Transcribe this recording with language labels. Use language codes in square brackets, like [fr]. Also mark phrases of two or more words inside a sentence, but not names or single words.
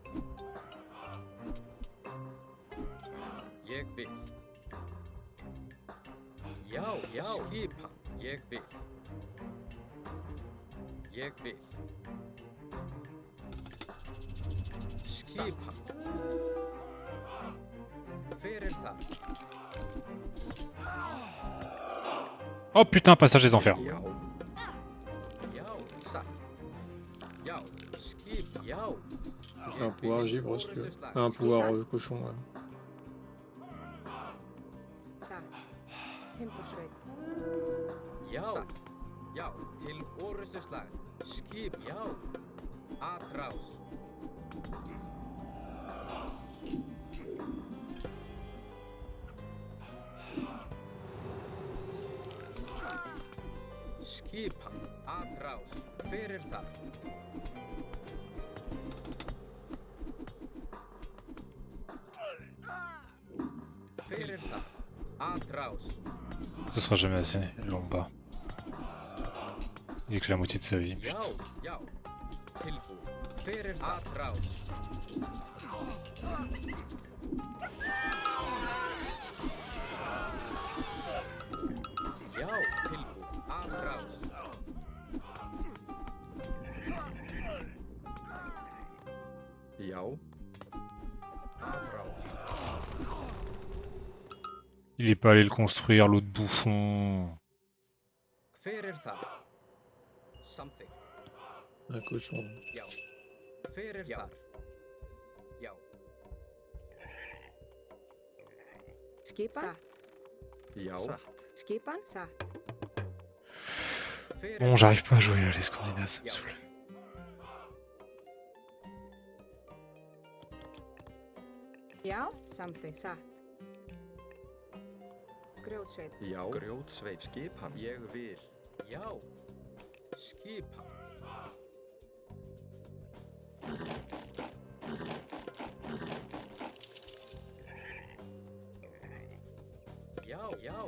[is] Ég vil. Já, já. Skipan. Ég vil. Ég vil. Skipan. Hver er það? [fr] Oh putain, passage des enfers. [is] Já. Já, satt. Já, skip, já. [fr] J'ai un pouvoir givre si tu veux. Un pouvoir cochon, ouais. [is] Satt. Timbursveit. Já, satt. Já, til orustuslag. Skip, já. Atrás. Skipan, atrás. Hver er það? Hver er það? Atrás. [fr] Ce sera jamais assez, le Lomba. Il est que la moitié de sa vie. [is] Já, já. Tilbúin. Hver er það? Atrás. Já, tilbúin. Atrás. Já. Atrás. [fr] Il est pas allé le construire, l'autre bouffon. [is] Hver er það? Samþykkt. [fr] Un cochon. [is] Já. Hver er þar? Já. Skipan. Satt. Já. Satt. Skipan. Satt. Hver [fr] Bon, j'arrive pas à jouer les Scandinaves, ça me [is] Já. [fr] saoule. [is] Já, samþykkt. Satt. Grjótsveit. Já. Grjótsveit. Skipan. Ég vil. Já. Skipan. Já, já.